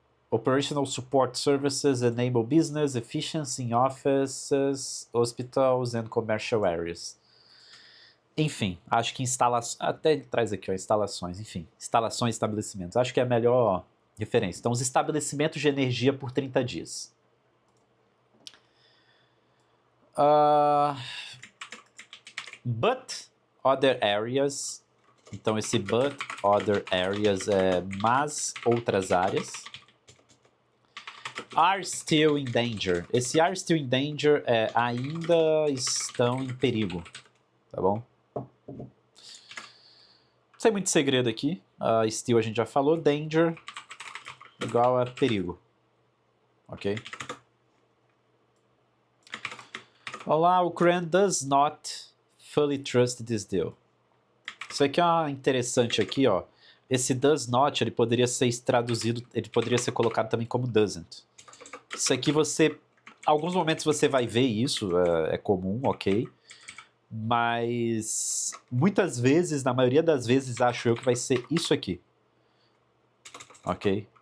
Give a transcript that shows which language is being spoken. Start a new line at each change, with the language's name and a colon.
English: Operational support services enable business efficiency in offices, hospitals and commercial areas.
Portuguese: Enfim, acho que instalações... Até ele traz aqui, ó, instalações. Enfim, instalações e estabelecimentos. Acho que é melhor Referência. Então, os estabelecimentos de energia por 30 dias.
English: But other areas.
Portuguese: Então, esse
English: but other areas
Portuguese: é mas outras áreas.
English: Are still in danger.
Portuguese: Esse
English: are still in danger
Portuguese: é ainda estão em perigo. Tá bom? Não tem muito segredo aqui. Still a gente já falou. Danger igual a perigo. Ok?
English: Olá, Ukraine does not fully trust this deal.
Portuguese: Isso aqui é interessante aqui, ó. Esse does not, ele poderia ser traduzido, ele poderia ser colocado também como doesn't. Isso aqui você, alguns momentos você vai ver isso, é comum, ok? Mas muitas vezes, na maioria das vezes, acho eu que vai ser isso aqui. Ok?